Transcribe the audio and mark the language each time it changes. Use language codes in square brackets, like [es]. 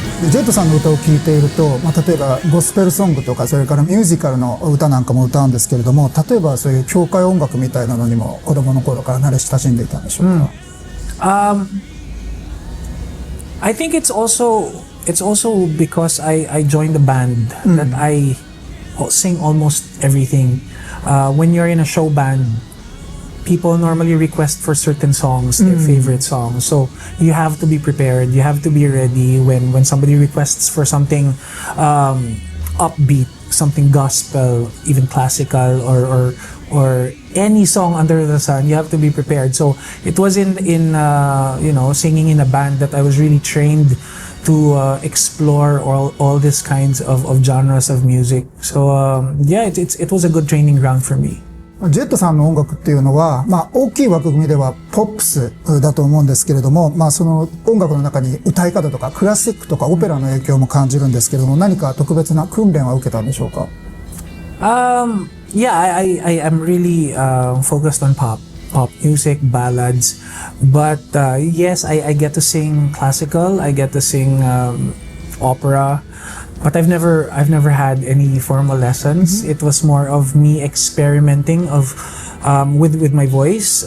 [ja] ジェットさんの歌を聴いていると、例えばゴスペルソングとかそれからミュージカルの歌なんかも歌うんですけれども、例えばそういう教会音楽みたいなのにも子供の頃から慣れ親しんでいたんでしょうか？ [en] I think it's also because I joined the band that I sing almost everything. When you're in a show band, people normally request for certain songs, their favorite songs. So you have to be prepared. You have to be ready when somebody requests for something upbeat, something gospel, even classical, or any song under the sun. You have to be prepared. So it was in singing in a band that I was really trained to explore all these kinds of genres of music. So it was a good training ground for me. [ja] ジェットさんの音楽っていうのは、大きい枠組みではポップスだと思うんですけれども、その音楽の中に歌い方とかクラシックとかオペラの影響も感じるんですけれども、何か特別な訓練は受けたんでしょうか？ [en] Yeah, I am really focused on pop music, ballads, but yes, I get to sing classical, I get to sing opera. But I've never had any formal lessons. It was more of me experimenting with my voice.